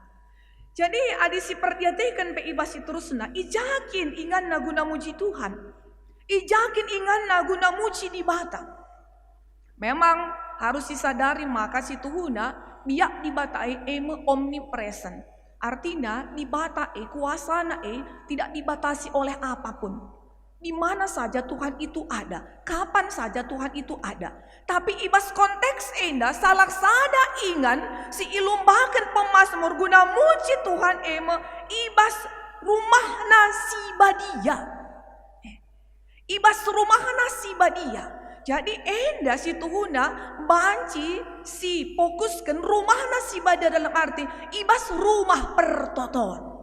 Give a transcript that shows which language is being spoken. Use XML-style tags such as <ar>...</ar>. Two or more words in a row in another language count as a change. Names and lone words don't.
<btx>Jadi adi si perdiatekan pe ibasi terusna, ijakin ingan na guna muji Tuhan. Ijakin ingan na guna muji di bata.</btx> <id>Memang harus disadari maka</id> <btx>si Tuhuna biak di bata</btx> <id>omnipresent. Artinya di bata kuasana tidak dibatasi oleh apapun. Di mana saja Tuhan itu ada, kapan saja Tuhan itu ada.</id> <btx>Tapi ibas konteks enda salah sada ingan si ilumbakan pemazmur guna muji Tuhan ibas rumah nasi badia. Ibas rumah nasi badia. Jadi enda si Tuhuna banci si fokuskan rumah nasi badia</btx> <id>dalam arti</id> <btx>ibas rumah pertoton.</btx>